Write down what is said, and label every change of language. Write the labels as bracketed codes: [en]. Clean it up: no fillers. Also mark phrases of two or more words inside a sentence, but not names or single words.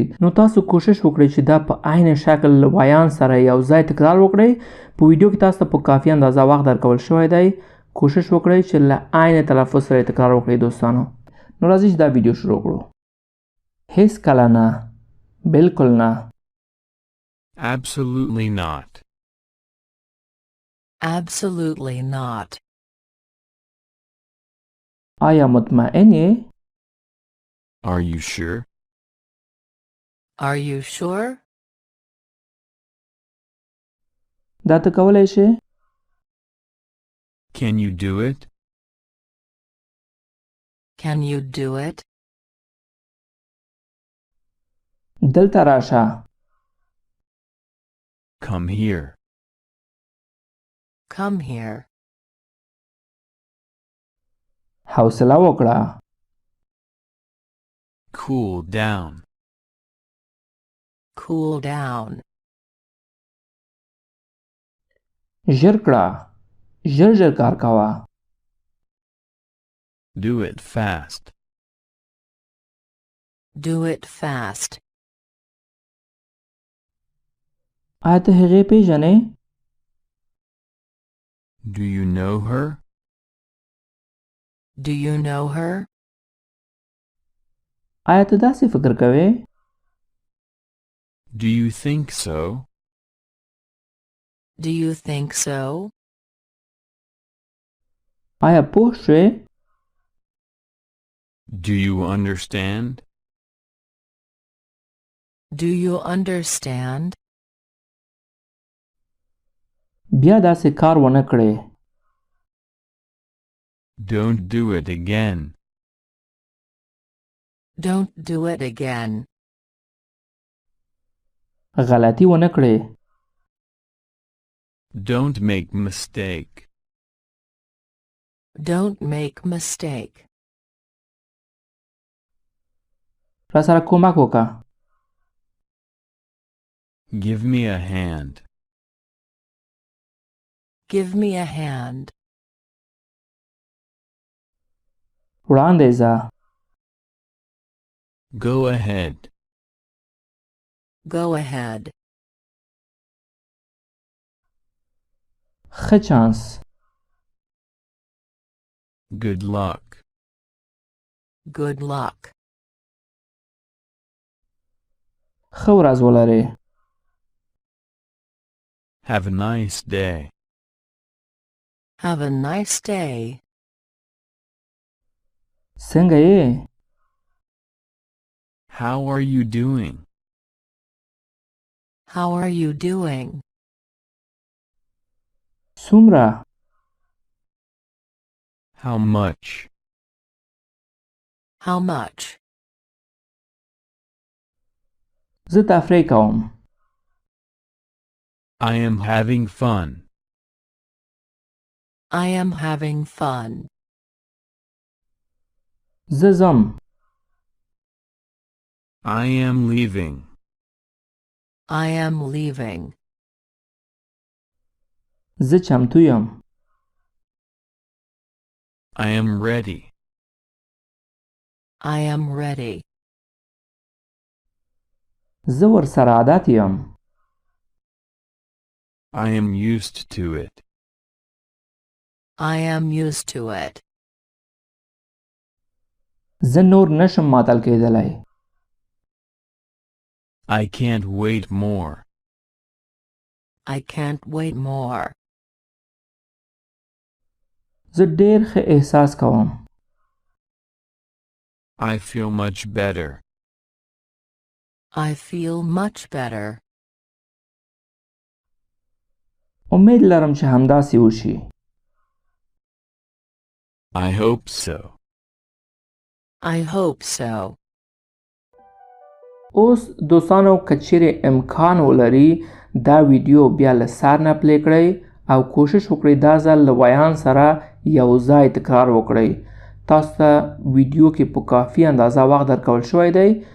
[ps] نو تاسو کوشش وکړئ چې دا په عین شکل ویان سره یو ځای تکرار وکړئ. په ویډیو کې تاسو ته په کافي اندازه وخت درکول شوی دی. کوشش وکړئ چې له عین تلفظ سره تکرار وکړئ دوستانو. نو راځئ چې دا ویډیو شروع کړو. هیڅ کله نه، بالکل نه. [en] Absolutely not. Absolutely not. [ps] آیا مطمئن یې؟ [en] Are you sure? Are you sure? [ps] دا ته کولی شې؟ [en] Can you do it? Can you do it? [ps] دلته راشه. [en] Come here. Come here. [ps] حوصله وکړه. [en] Cool down. Cool down. [ps] ژر کړه. ژر ژر کار کوه. [en] Do it fast. Do it fast. [ps] آیا ته هغې پیژنې؟ [en] Do you know her? Do you know her? [ps] آیا ته داسې فکر کوې؟ [en] Do you think so? Do you think so? [ps] آیا پوه شوې؟ [en] Do you understand? Do you understand? [ps] بیا داسې کار ونه کړې. [en] Don't do it again. Don't do it again. [ps] غلطي ونه کړې. [en] Don't make mistake. Don't make mistake. [ps] را سره کومک وکړه. [en] Give me a hand. Give me a hand. [ps] وړاندې ځه. [en] Go ahead. Go ahead. [ps] ښه چانس. [en] Good luck. Good luck. [ps] ښه ورځ ولرې. [en] Have a nice day. Have a nice day. [ps] څنګه یې؟ [en] How are you doing? How are you doing? [ps] څومره؟ [en] How much? How much? [ps] زه تفریح کوم. [en] I am having fun. I am having fun. [ps] زه ځم. [en] I am leaving. I am leaving. [ps] زه چمتو یم. [en] I am ready. I am ready. [ps] زه ورسره عادت یم. [en] I am used to it. I am used to it. [ps] زه نور نشم ماتل کېدلی. [en] I can't wait more. I can't wait more. [ps] زه ډېر ښه احساس کوم. [en] I feel much better. I feel much better. [ps] امید لرم چې همداسې وشي. [en] I hope so. I hope so. [ps] اوس دوستانو که چیرې امکان ولري دا ویډیو بیا له سر نه پلی کړئ او کوشش وکړئ دا ځل له ویان سره یو ځای تکرار وکړئ. تاسو ته ویډیو کې په کافي اندازه وخت درکول شوی دی.